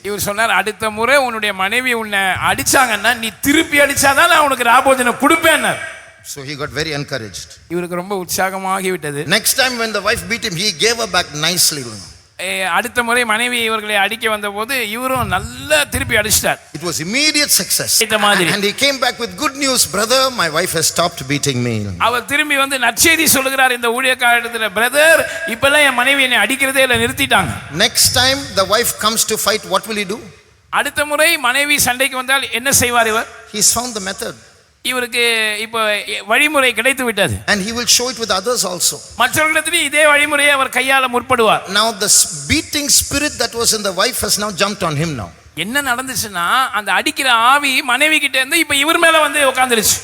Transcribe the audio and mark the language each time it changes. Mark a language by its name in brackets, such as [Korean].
[Tamil] இவர் சொன்னார், அடுத்த முறை உன்னுடைய மனைவி உன்னை அடிச்சாங்கன்னா நீ திருப்பி அடிச்சாதான் நான் உனக்கு ராபோஜனம் கொடுப்பேன். [English] So he got very encouraged. [Tamil] இவருக்கு ரொம்ப உற்சாகமாகி விட்டது. [English] Next time when the wife beat him, he gave her back nicely. [Tamil] அடுத்த முறை மனைவி இவர்களை அடிக்க வந்தபோது இவரும் நல்லா திருப்பி அடிச்சிட்டார். [English] It was immediate success. And he came back with good news, brother, my wife has stopped beating me. [Tamil] அவர் திரும்பி வந்து நற்செய்தி சொல்கிறார் இந்த ஊழியக்காரரிடத்தில், பிரதர் இப்பெல்லாம் என் மனைவி என்னை அடிக்கிறதே இல்லை, நிறுத்திட்டாங்க. [English] Next time the wife comes to fight, what will he do? [Tamil] அடுத்த முறை மனைவி சண்டைக்கு வந்தால் என்ன செய்வார் இவர்? [English] He's found the method. [Tamil] இவருக்கு இப்போ வழிமுறை கிடைத்து விட்டது. [English] And he will show it with others also. [Tamil] மற்றவர்களிடத்தில் இதே வழிமுறையை அவர் கையாள முற்படுவார். [English] Now the beating spirit that was in the wife has now jumped on him now. [Tamil] என்ன நடந்துச்சுன்னா அந்த அடிக்கிற ஆவி மனைவி கிட்ட இருந்து இப்ப இவர் மேல வந்து உட்கார்ந்துருச்சு.